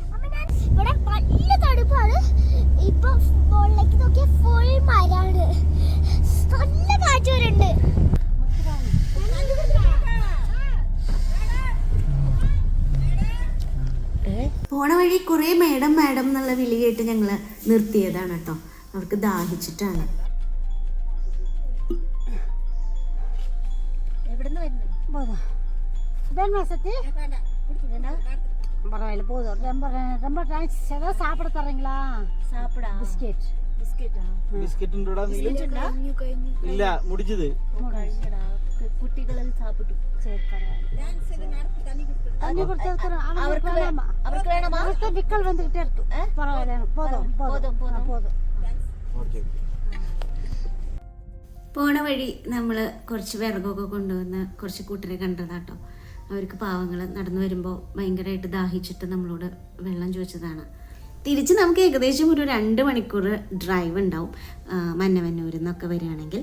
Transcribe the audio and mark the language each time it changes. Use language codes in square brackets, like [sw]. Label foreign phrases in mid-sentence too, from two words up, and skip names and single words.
[ml] ഇവിടെ നല്ല തണുപ്പാണ്. ഇപ്പൊ മുകളിലേക്ക് നോക്കിയ ഫുൾ മരാണ്. നല്ല കാറ്റ് വരുന്നുണ്ട്. പോണ വഴി കുറേ മേഡം മേഡം എന്നുള്ള വിളി കേട്ട് ഞങ്ങൾ നിർത്തിയതാണ് കേട്ടോ. അവർക്ക് ദാഹിച്ചിട്ടാണ്. [ta] பரவாயில்ல போதும். ரொம்ப ரொம்ப தேங்க்ஸ். ஏதாவது சாப்பிட தர்றீங்களா? [ml] സാപ്പിടാ. [ta] பிஸ்கெட் [ml] ബിസ്ക്കറ്റാ? [ta] இல்ல முடிச்சது [ml] കഴിഞ്ഞടാ. കുട്ടികളിൽ സാപ്പിട്ടു. [ta] தண்ணி கொடுத்துருக்குறோம். [ml] അവർക്ക് വേണമാ? [ta] அவர்கிட்ட விக்கல் வந்துகிட்டே இருக்கு. பரவாயில்ல எனக்கு போதும் போதும் போதும். [ml] പോണ വഴി നമ്മൾ കുറച്ച് വിറകൊക്കെ കൊണ്ടുവന്ന് കുറച്ച് കൂട്ടരെ കണ്ടതാട്ടോ. അവർക്ക് പാവങ്ങൾ നടന്നു വരുമ്പോൾ ഭയങ്കരമായിട്ട് ദാഹിച്ചിട്ട് നമ്മളോട് വെള്ളം ചോദിച്ചതാണ്. തിരിച്ച് നമുക്ക് ഏകദേശം ഒരു 2 മണിക്കൂർ ഡ്രൈവ് ഉണ്ടാവും മന്നവന്നൂരിൽ നിന്നൊക്കെ വരികയാണെങ്കിൽ.